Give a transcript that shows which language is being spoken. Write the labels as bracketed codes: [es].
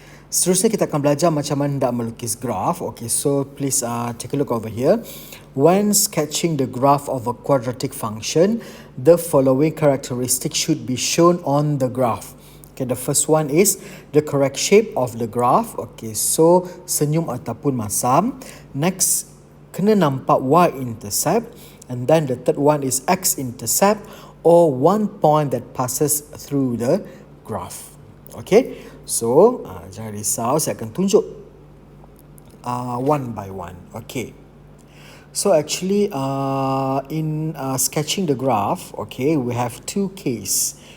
[ms] Seterusnya kita akan belajar macam mana nak melukis graf. Okay, so [en] please take a look over here. When sketching the graph of a quadratic function, the following characteristics should be shown on the graph. Okay, the first one is the correct shape of the graph. [ms] Okay, so senyum ataupun masam. Next, kena nampak y-intercept. [en] And then the third one is x-intercept or one point that passes through the graph. [ms] Okay, so jangan risau, saya akan tunjuk [en] one by one. Okay, so actually in sketching the graph, okay, we have two case.